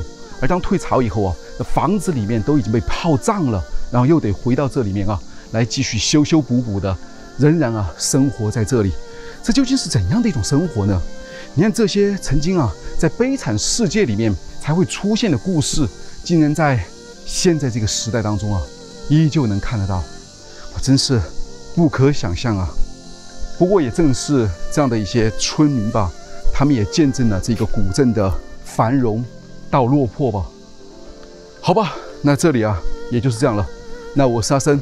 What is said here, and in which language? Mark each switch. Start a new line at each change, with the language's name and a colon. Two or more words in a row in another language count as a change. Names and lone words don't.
Chinese: 而當退潮以後啊，那房子裡面都已經被泡脹了，然後又得回到這裡面啊來繼續修修補補的，仍然啊生活在這裡。這究竟是怎樣的一種生活呢？你看，這些曾經啊在悲慘世界裡面才會出現的故事，竟然在現在這個時代當中啊依舊能看得到，我真是不可想象啊。不過也正是這樣的一些村民吧，他們也見證了這個古鎮的繁榮到落魄吧。好吧，那這裡啊也就是這樣了。那我是阿生，